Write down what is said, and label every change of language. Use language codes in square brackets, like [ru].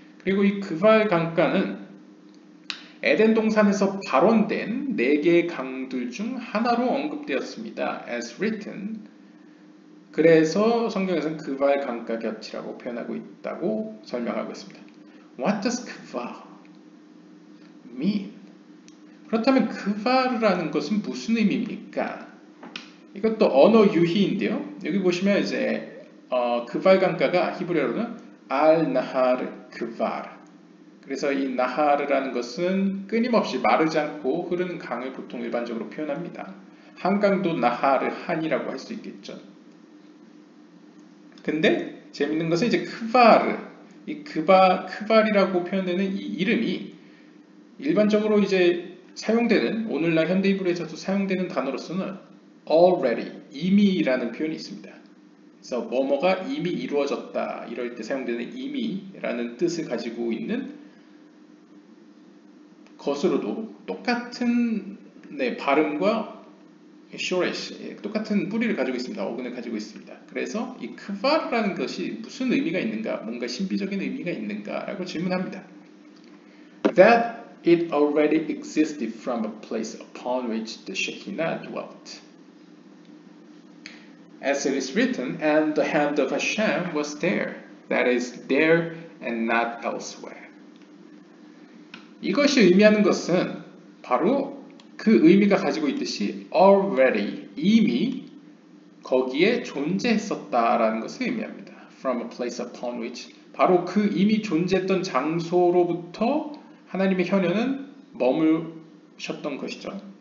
[ko] 그리고 이 그발 강가는 에덴 동산에서 발원된 4개의 강들 중 하나로 언급되었습니다. [en] As written. [ko] 그래서 성경에서는 그발 강가 곁이라고 표현하고 있다고 설명하고 있습니다. [en] What does 그발 mean? [ko] 그렇다면 그발이라는 것은 무슨 의미입니까? 이것도 언어 유희인데요. 여기 보시면 이제 그발 강가가 히브리어로는 알-나하르 그발. 그래서 이 나하르라는 것은 끊임없이 마르지 않고 흐르는 강을 보통 일반적으로 표현합니다. 한강도 나하르 한이라고 할 수 있겠죠. 근데 재밌는 것은 이제 크바르, 이 크발이라고 표현되는 이 이름이 일반적으로 이제 사용되는 오늘날 현대 히브리어에서도 사용되는 단어로서는 already, 이미라는 표현이 있습니다. 그래서 뭐뭐가 이미 이루어졌다 이럴 때 사용되는 이미라는 뜻을 가지고 있는 것으로도 똑같은 발음과 쇼레시 똑같은 뿌리를 가지고 있습니다. 어근을 가지고 있습니다. 그래서 이 크바르라는 것이 무슨 의미가 있는가, 뭔가 신비적인 의미가 있는가라고 질문합니다. [en] That it already existed from a place upon which the Shekinah dwelt. As it is written, and the hand of Hashem was there, that is, there and not elsewhere. [ko] 이것이 의미하는 것은 바로 그 의미가 가지고 있듯이 already, 이미 거기에 존재했었다라는 것을 의미합니다. [en] From a place upon which, [ko] 바로 그 이미 존재했던 장소로부터 하나님의 현현은 머무셨던 것이죠.